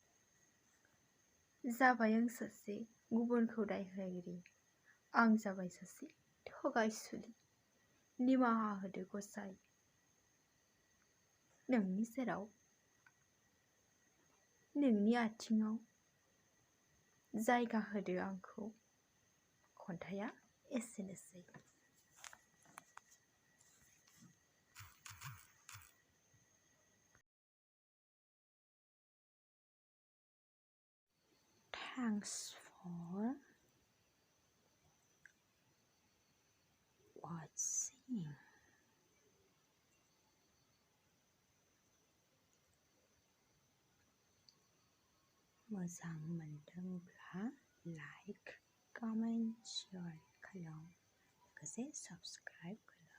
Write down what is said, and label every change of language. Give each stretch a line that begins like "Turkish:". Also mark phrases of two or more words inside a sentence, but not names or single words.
Bodo: जाबाय आं सासे गुबुनखौ दाय होगिरि आं जाबाय सासे थगाय सुलि निमाहा होदो गसाइ नोंनि सेराव नोंनि आथिङाव जायगा होदो आंखौ खन्थाइया एसेनोसै
English: Thanks for watching.
Bodo: मोजां मोनदोंब्ला
English: like comment share
Bodo: खालाम लोगोसे साबस्क्राइब